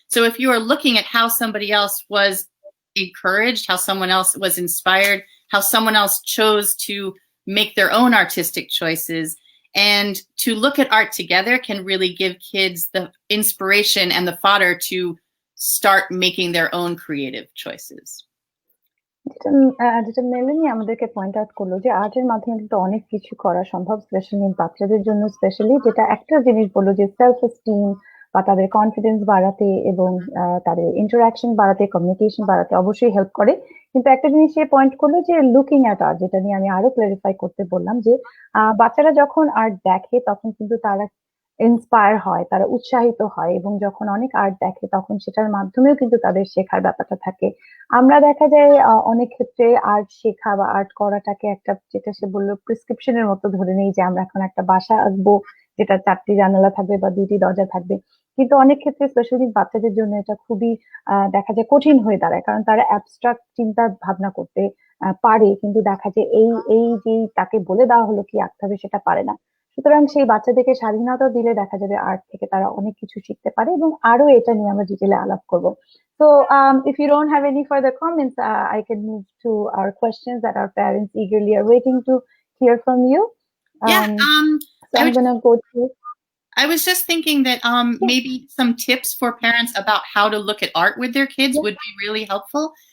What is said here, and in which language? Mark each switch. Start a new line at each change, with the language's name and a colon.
English: So if you are looking at how somebody else was encouraged, how someone else was inspired, how someone else chose to make their own artistic choices, and to look at art together can really give kids the inspiration and the fodder to start making their own creative choices.
Bangla: যেটা মেলানি আমাদেরকে point out করলো যে আর্টের মাধ্যমে কিন্তু অনেক কিছু করা সম্ভব, স্পেশালি বাচ্চাদের জন্য, স্পেশালি যেটা একটা জিনিস বললো যে সেলফ এস্টিম বা তাদের কনফিডেন্স বাড়াতে এবং তাদের ইন্টারাকশন বাড়াতে, কমিউনিকেশন বাড়াতে অবশ্যই হেল্প করে। কিন্তু একটা জিনিস সে পয়েন্ট করলো যে
English: looking at art,
Bangla: যেটা নিয়ে আমি আরো ক্লারিফাই করতে বললাম যে বাচ্চারা যখন আর্ট দেখে তখন কিন্তু তারা ইন্সপায়ার হয়, তারা উৎসাহিত হয়, এবং যখন অনেক আর্ট দেখে তখন সেটার মাধ্যমেও কিন্তু তাদের শেখার ব্যাপারটা থাকে। আমরা দেখা যায় অনেক ক্ষেত্রে আর্ট শেখা বা আর্ট করাটাকে একটা, যেটা সে বললো, প্রেসক্রিপশনের মতো ধরে নেই যে আমরা এখন একটা বাসা আঁকবো যেটা 4টি জানালা থাকবে বা 2টি দরজা থাকবে। কিন্তু অনেক ক্ষেত্রে স্পেশালি বাচ্চাদের জন্য এটা খুবই দেখা যায় কঠিন হয়ে দাঁড়ায়, কারণ তারা অ্যাবস্ট্রাক্ট চিন্তা ভাবনা করতে পারে, কিন্তু দেখা যায় এই এই যে তাকে বলে দেওয়া হলো কি আঁকতে হবে সেটা পারে না। সুতরাং সেই বাচ্চাদেরকে স্বাধীনতা দিলে দেখা যাবে আর্ট থেকে তারা অনেক কিছু শিখতে পারে, এবং আরো এটা নিয়ে আমরা ডিটেলে আলাপ করবো।
English: So, if you don't have any further comments, I can move to our questions that our parents eagerly are waiting to hear from you. Yeah, So I'm gonna go to. I was just thinking that maybe some tips for parents about how to look at art with their kids would be really helpful.